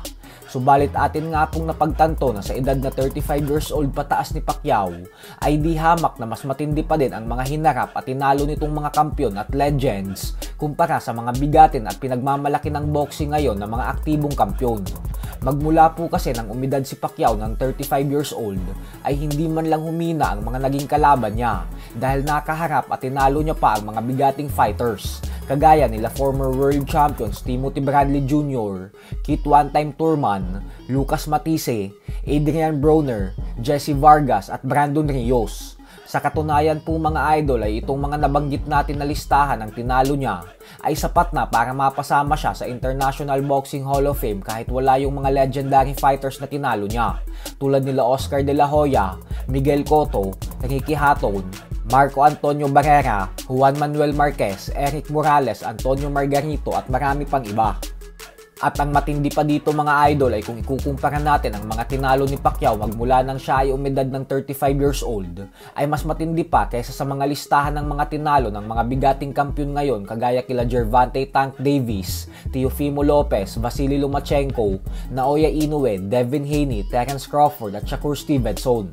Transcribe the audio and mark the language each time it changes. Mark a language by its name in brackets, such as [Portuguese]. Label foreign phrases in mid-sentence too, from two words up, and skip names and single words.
[Filipino] Subalit atin nga pong napagtanto na sa edad na [English] 35 years old [Filipino] pataas ni Pacquiao ay di hamak na mas matindi pa din ang mga hinarap at tinalo nitong mga kampiyon at legends kumpara sa mga bigatin at pinagmamalaki ng boxing ngayon ng mga aktibong kampiyon. Magmula po kasi nang umidad si Pacquiao ng [English] 35 years old [Filipino] ay hindi man lang humina ang mga naging kalaban niya dahil nakaharap at tinalo niya pa ang mga bigating fighters kagaya nila [English] former world champions [Filipino] Timothy Bradley Jr., Kit One-Time Thurman, Lucas Matisse, Adrian Broner, Jesse Vargas at Brandon Rios. Sa katunayan po mga idol ay itong mga nabanggit natin na listahan ng tinalo niya ay sapat na para mapasama siya sa International Boxing Hall of Fame kahit wala yung mga [English] legendary fighters [Filipino] na tinalo niya tulad nila Oscar De La Hoya, Miguel Cotto, Ricky Hatton, Marco Antonio Barrera, Juan Manuel Marquez, Eric Morales, Antonio Margarito at marami pang iba. At ang matindi pa dito mga idol ay kung ikukumpara natin ang mga tinalo ni Pacquiao magmula nang siya ay umedad ng [English] 35 years old [Filipino] ay mas matindi pa kaysa sa mga listahan ng mga tinalo ng mga bigating kampiyon ngayon kagaya kila Gervonta Tank Davis, Teofimo Lopez, Vasily Lomachenko, Naoya Inoue, Devin Haney, Terence Crawford at Shakur Stevenson.